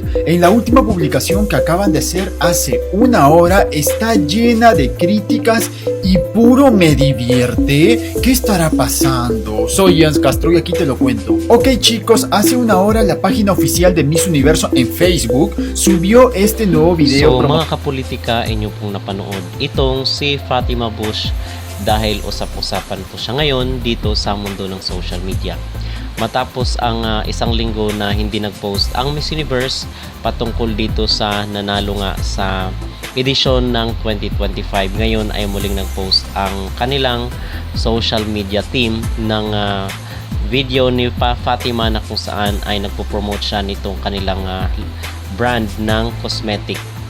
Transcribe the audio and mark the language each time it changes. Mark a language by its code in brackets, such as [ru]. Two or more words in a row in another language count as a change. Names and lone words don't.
[es] En la última publicación que acaban de hacer hace una hora está llena de críticas y puro me divierte. ¿Qué estará pasando? Soy Jens Castro y aquí te lo cuento. Ok chicos, hace una hora la página oficial de Miss Universo en Facebook subió este nuevo video. [tl] So mga kapolitika, inyo pong napanood itong si Fatima Bush dahil usap-usapan po siya ngayon dito sa mundo ng [en] social media. [tl] Matapos ang isang linggo na hindi nag-post ang Miss Universe patungkol dito sa nanalo nga sa edisyon ng 2025, ngayon ay muling nag-post ang kanilang [en] social media team [tl] ng video ni Fatima na kung saan ay nagpo-promote siya nitong kanilang brand ng cosmetic.